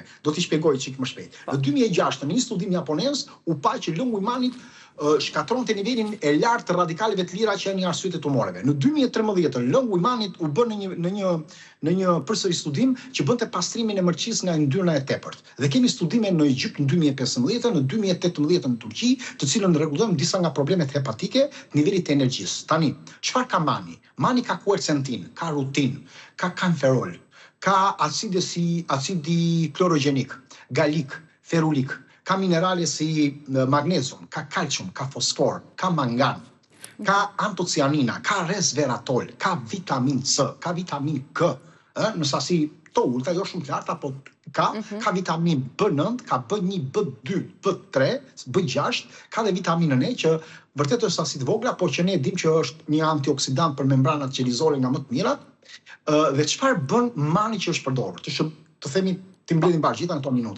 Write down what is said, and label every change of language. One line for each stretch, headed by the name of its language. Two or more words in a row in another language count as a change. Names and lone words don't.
Albanian: Do t'i shpjegoj çik më shpejt. Në 2006 në një studim japonez u pa që lëngu i manit shkatronte nivelin e lartë të radikaleve të lira që janë arsye të tumoreve. Në 2013 lëngu i manit u bë në një përsëri studim që bënte pastrimin e mërqisë nga yndyrna e tepërt. Dhe kemi studime në Egjipt në 2015, në 2018 në Turqi, të cilën rregullojmë disa nga problemet hepatike të nivelit të energjisë. Tani, çfarë ka mani? Mani ka quercetin, ka rutin, ka kanferol, ka acidi klorogjenik, galik, ferulik, ka minerale si magnezium, ka kalcium, ka fosfor, ka mangan, ka antocianina, ka resveratrol, ka vitamin C, ka vitamin K, në sasi të ulta, jo shumë të larta, po ka vitamin B9, ka B1, B2, B3, B6, ka dhe vitaminën E që vërtet është sasi të vogla, po që ne dim që është një antioksidant për membranat qelizore nga më të mirat. Dhe çfarë bën mani që është përdorur? Të themi të mbledhim bashkë gjitha në këto minuta.